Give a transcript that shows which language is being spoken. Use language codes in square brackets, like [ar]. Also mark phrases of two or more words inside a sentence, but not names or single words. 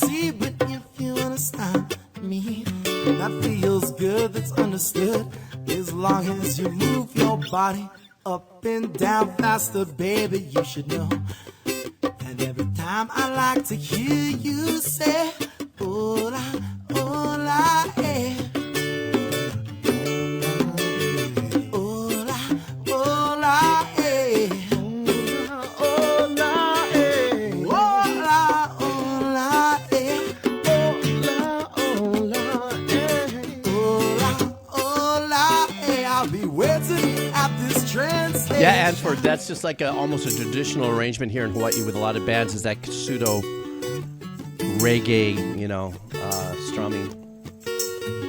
[en] If you understand me, that feels good, that's understood. As long as you move your body up and down faster, baby, you should know. And every time I like to hear you say, [es] hola, hola, eh. Hola, hola, eh. Hola, eh. Hola, hola, eh. Hola, hola, eh. Hola, hola, eh. [en] I'll be waiting at this train station. Yeah, Ansford, that's just like almost a traditional arrangement here in Hawaii with a lot of bands, is that pseudo reggae, strumming.